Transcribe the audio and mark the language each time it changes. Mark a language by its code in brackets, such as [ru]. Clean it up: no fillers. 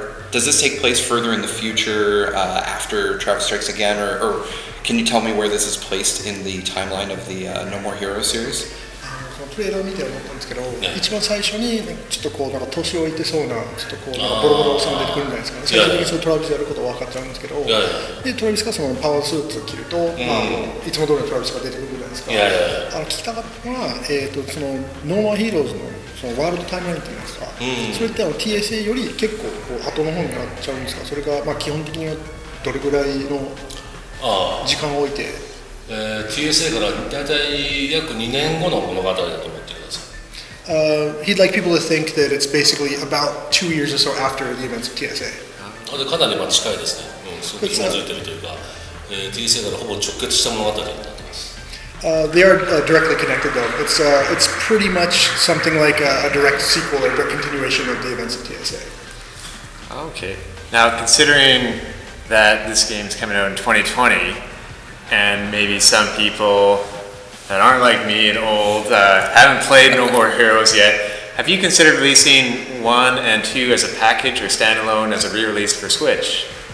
[en] Does this take place further in the future after Travis Strikes Again, or can you tell me where this is placed in the timeline of the No More Heroes series? [ja] トレーラーを見て思ったんですけど、一番最初にちょっとなんか年老いてそうなちょっとなんかボロボロおっさんが出てくるんじゃないですかね。最終的にそのトラビスやることは分かっちゃうんですけど、でトラビスがそのパワースーツを着ると、いつも通りのトラビスが出てくるじゃないですか。聞きたかったのは、そのノーマーヒーローズのそのワールドタイムラインといいますか、それって TSA より結構後の方になっちゃうんですか。それが基本的にはどれぐらいの時間を置いて。 TSA から大体約2年後の物語だと思ってください。 [en] He'd like people to think that it's basically about 2 years or so after the events of TSA. [ja] かなり近いですね。すごく紐づいているというか、TSA からほぼ直結した物語になっています。 [en] They are directly connected though. It's pretty much something like a direct sequel or a direct continuation of the events of TSA. Okay. Now, considering that this game's coming out in 2020, and maybe some people that aren't like me and old haven't played No More Heroes yet, have you considered releasing 1 and 2 as a package or standalone as a re-release for Switch?